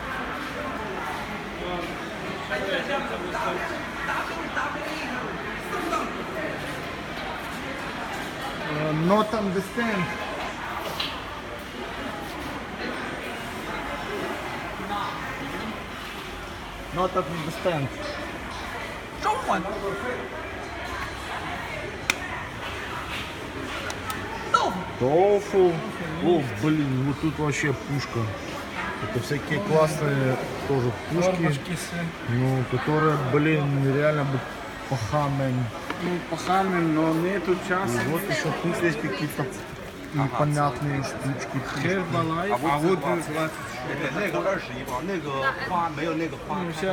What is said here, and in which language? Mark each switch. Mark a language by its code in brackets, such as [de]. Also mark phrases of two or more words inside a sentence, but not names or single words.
[en] Not understand. Not understand. [zh] 中文。 [ru] Тофу. О, блин, вот тут вообще пушка. Это всякие классные тоже пушки, ну, которые, блин, реально бы пахамен. Ну, пахамен, но нету часу. И вот еще тут есть какие-то непонятные штучки. Herbalife, а вот называется. [zh] 那个21磅，那个花没有那个花。